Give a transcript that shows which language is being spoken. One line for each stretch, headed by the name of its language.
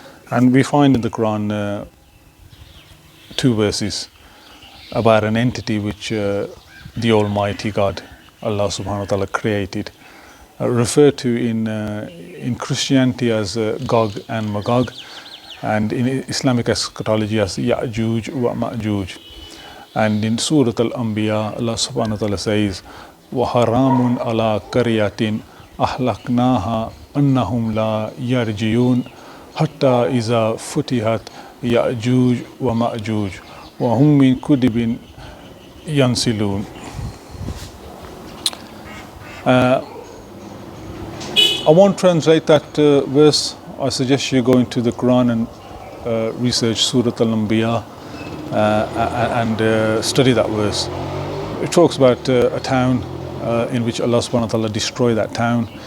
English: And we find in the Quran two verses about an entity which the Almighty God, Allah subhanahu wa ta'ala, created, referred to in Christianity as Gog and Magog, and in Islamic eschatology as Ya'juj wa Ma'juj. And in Surah Al-Anbiya, Allah subhanahu wa ta'ala says,
Arabic: وَحَرَامٌ عَلَىٰ قَرْيَةٍ أَهْلَكْنَاهَا أَنَّهُمْ لَا يَرْجِعُونَ حَتَّى إِذَا فُتِحَتْ يَأْجُوجُ وَمَأْجُوجُ وَهُمْ مِنْ كُدِبٍ يَنْسِلُونَ.
English: I won't translate that verse. I suggest you go into the Quran and research Surah Al-Anbiya and study that verse. It talks about a town in which Allah subhanahu wa ta'ala destroyed that town.